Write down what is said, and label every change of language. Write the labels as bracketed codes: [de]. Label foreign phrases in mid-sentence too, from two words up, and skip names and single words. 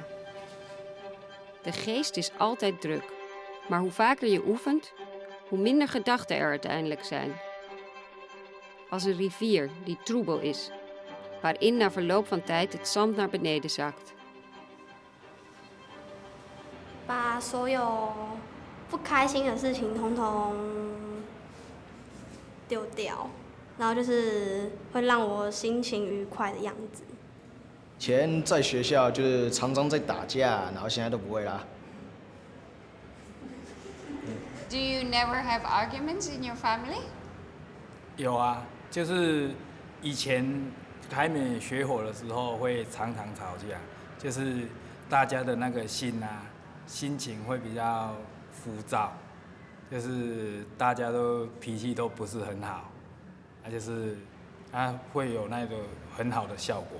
[nl] De geest is altijd druk, maar hoe vaker je oefent, hoe minder gedachten er uiteindelijk zijn. Als een rivier die troebel is, waarin na verloop van tijd het zand naar beneden zakt. [zh] 把所有不开心的事情统统丢掉，然后就是会让我心情愉快的样子。以前在学校就是常常在打架，然后现在都不会啦。 [en] Do you never have arguments in your family? [zh] 有啊，就是以前还没学火的时候会常常吵架，就是大家的那个心情会比较浮躁，就是大家都脾气都不是很好，就是会有那个很好的效果。